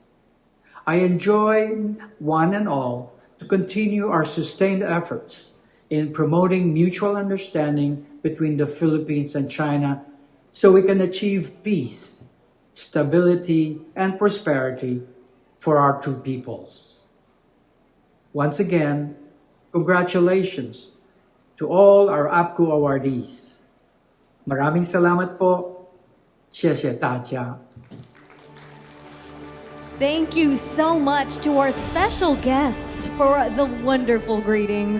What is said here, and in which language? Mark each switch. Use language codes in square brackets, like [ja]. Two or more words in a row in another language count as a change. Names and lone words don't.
[en] I enjoin one and all to continue our sustained efforts in promoting mutual understanding between the Philippines and China so we can achieve peace, stability, and prosperity for our two peoples. Once again, congratulations to all our APCU awardees. [tl] Maraming salamat po. [zh] 谢谢大家. [en] Thank you so much to our special guests for the wonderful greetings.